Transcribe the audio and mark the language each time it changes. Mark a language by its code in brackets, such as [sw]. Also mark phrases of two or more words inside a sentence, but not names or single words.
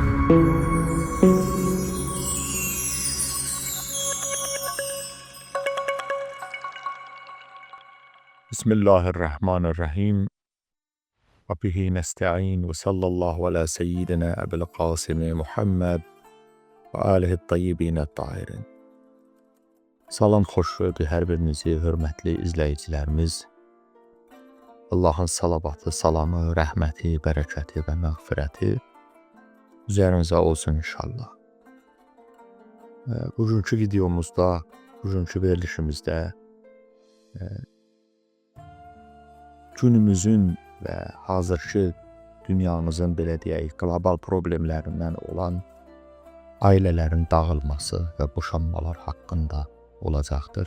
[ar] بسم الله الرحمن الرحيم. وبه نستعين وصلى الله على سيدنا أبي القاسم محمد وآله الطيبين الطاهرين. [az] Salam, xoş gördük hər birinizi, hörmətli izləyicilərimiz. Allahın salavatı, salamı, rəhməti, bərəkəti və məğfirəti üzərinizə olsun inşallah. Bugünkü videomuzda, bugünkü verilişimizdə günümüzün və hazırki dünyamızın, belə deyək, qlobal problemlərindən olan ailələrin dağılması və boşanmalar haqqında olacaqdır.